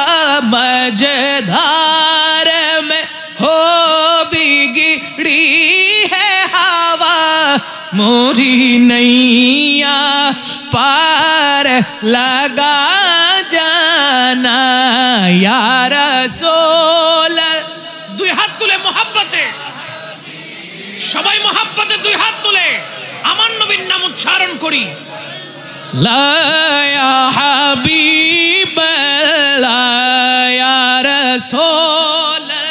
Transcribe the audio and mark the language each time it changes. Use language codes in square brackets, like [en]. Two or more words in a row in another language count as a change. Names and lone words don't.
[ur] مجدار میں ہو بگڑی ہے ہوا موری نैया پار لگا جانا یا رسول [bn] দুই হাত তুলে মহব্বতে সবাই মহব্বতে দুই হাত তুলে আমার নবীর নাম উচ্চারণ করি [ar] لا يا حبيب لا يا رسول